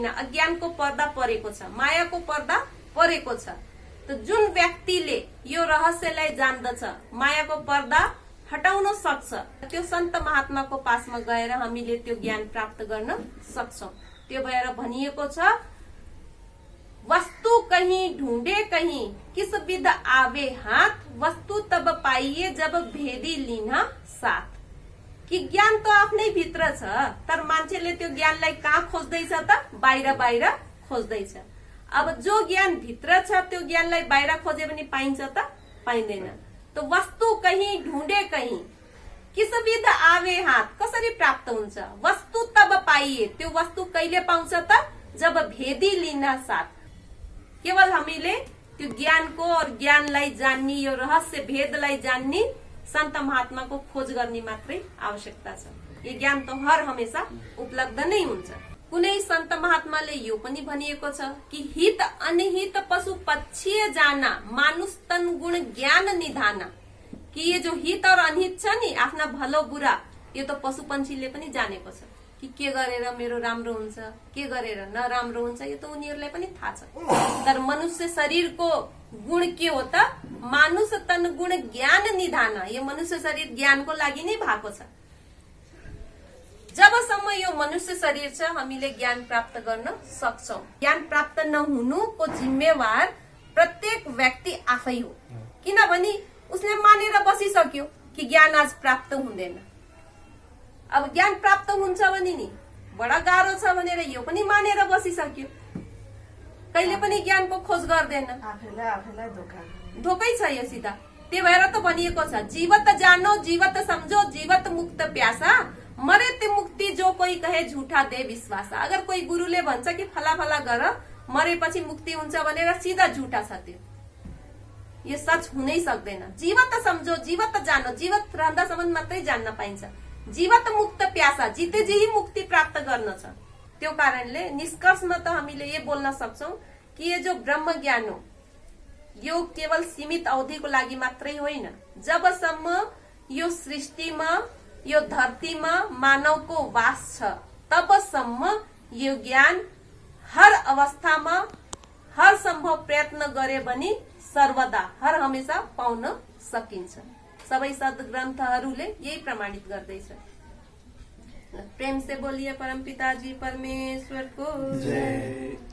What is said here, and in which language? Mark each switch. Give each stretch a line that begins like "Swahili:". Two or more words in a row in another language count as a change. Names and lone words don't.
Nepali: अज्ञानको पर्दा परेको छ, मायाको पर्दा परेको छ। त जुन व्यक्तिले यो रहस्यलाई जान्दछ, मायाको पर्दा हटाउन सक्छ, त्यो सन्त महात्माको पासमा गएर हामीले त्यो ज्ञान प्राप्त गर्न सक्छौं। त्यो भएर भनिएको छ,
Hindi: वस्तु कहीं ढूंढे कहीं किस विध आवे हाथ, वस्तु तब पाइए जब भेदी लिना साथ।
Nepali: कि ज्ञान त आफ्नै भित्र छ, तर मान्छेले त्यो ज्ञानलाई कहाँ खोज्दैछ त? बाहिर बाहिर खोज्दैछ। अब जो ज्ञान भित्र छ त्यो ज्ञानलाई बाहिर खोजे भने पाइन्छ त?
Hindi: पाइँदैन। तो वस्तु कहीं ढूंढे कहीं किस विध आवे हाथ,
Nepali: कसरी प्राप्त हुन्छ?
Hindi: वस्तु तब पाइए,
Nepali: त्यो वस्तु कहिले पाउँछ त?
Hindi: जब भेदी लिन साथ
Nepali: केवल हामीले त्यो ज्ञानको और ज्ञानलाई जान्ने यो रहस्य भेदलाई जान्ने सन्त महात्माको खोज गर्ने मात्रै आवश्यकता छ। यो ज्ञान त हर हमेशा उपलब्ध नै हुन्छ। कुनै सन्त महात्माले यो पनि भनिएको छ कि
Hindi: हित अनिहित पशु पक्षीय जाना मानुष तन गुण ज्ञान निधाना,
Nepali: कि ये जो हित और अनिहित छ नि आफ्ना भलो बुरा यो त पशु पन्छीले पनि जानेको छ कि के गरेर मेरो राम्रो हुन्छ के गरेर नराम्रो हुन्छ यो त उनीहरूलाई पनि थाहा छ। तर मनुष्य शरीरको गुण के हो त
Hindi: मानुष तन गुण ज्ञान निधान,
Nepali: यो मनुष्य शरीर ज्ञानको लागि नै भएको छ। जबसम्म यो मनुष्य शरीर छ हामीले ज्ञान प्राप्त गर्न सक्छौं। ज्ञान प्राप्त नहुनुको जिम्मेवार प्रत्येक व्यक्ति आफै हो, किनभने उसले मानेर बसिसक्यो कि ज्ञान आज प्राप्त हुँदैन। अब ज्ञान प्राप्त हुन्छ भने नि बडा गाह्रो छ भनेर यो पनि मानेर बसिसक्यो, कहिले पनि ज्ञानको खोज गर्दैन, आफैलाई धोकै छ यो सिधा। त्यही भएर त भनिएको छ
Hindi: जीवत जानो जीवत सम्झो जीवत मुक्त प्यासा, मरे ते मुक्ति जो कोही कहे झूठा दे विश्वास।
Nepali: अगर कोही गुरुले भन्छ कि फला फला गर मरेपछि मुक्ति हुन्छ भनेर सिधा झूठा छ त्यो, यो सच हुनै सक्दैन।
Hindi: जीवत सम्झो जीवत जानो,
Nepali: जीवत रहँदासम्म मात्रै जान्न पाइन्छ।
Hindi: जीवत मुक्त प्यासा, जिते जी मुक्ति
Nepali: प्राप्त गर्न छ। त्यो कारणले निष्कर्षमा त हामीले ये बोल्न सक्छौं कि ये जो ब्रह्म ज्ञान हो यो केवल सीमित अवधिको लागि मात्रै होइन। जबसम्म यो सृष्टिमा यो धरतीमा मानवको वास छ तबसम्म यो ज्ञान हर अवस्थामा हर सम्भव प्रयत्न गरे भने सर्वदा हर हमेशा पाउन सकिन्छ। सबै सद्ग्रन्थहरूले यही प्रमाणित गर्दैछ।
Hindi: प्रेम से बोलिए परम पिताजी परमेश्वर को जय।